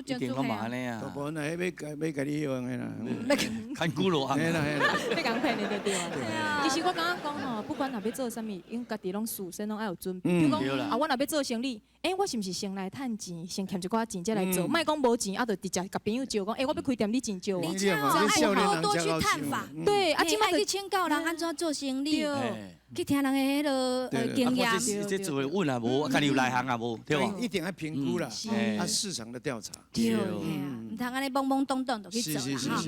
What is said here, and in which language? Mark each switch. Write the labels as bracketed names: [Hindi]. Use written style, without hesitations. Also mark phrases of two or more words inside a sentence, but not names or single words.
[Min Nan Chinese] 一定嘛安尼啊。大部分啊，要甲你用的啦。看久了啊。嘿啦。你讲骗你就对啊。其实我感觉讲吼，不管若要做啥物，因家己拢事先拢爱有准备。比如讲啊，我若要做生意，我是毋是先来趁钱，先欠一寡钱再来做？莫讲无钱，啊，就直接甲朋友招讲，我要开店，你钱招。你这样爱多去探访，对，啊，起码去请教人安怎做生意，去听人的迄个经验。这做的稳啊无，家己有内行啊无，对吧？一定要评估啦，啊市场的调查。对，唔通安尼懵懵懂懂就去做啦哈。